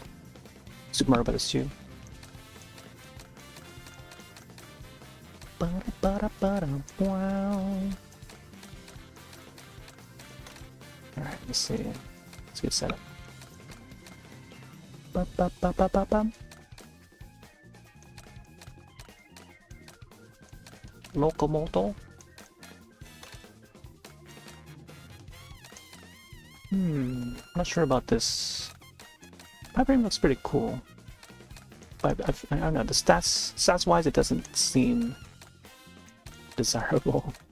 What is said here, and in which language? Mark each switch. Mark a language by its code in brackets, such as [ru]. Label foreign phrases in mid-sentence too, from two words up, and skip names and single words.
[en] Super Mario Bros. 2. Wow. Alright, let's see. Let's get set up. Ba, ba, ba, ba, ba, ba. Locomoto. Not sure about this. Pipeline looks pretty cool. But I don't know, the stats wise it doesn't seem desirable.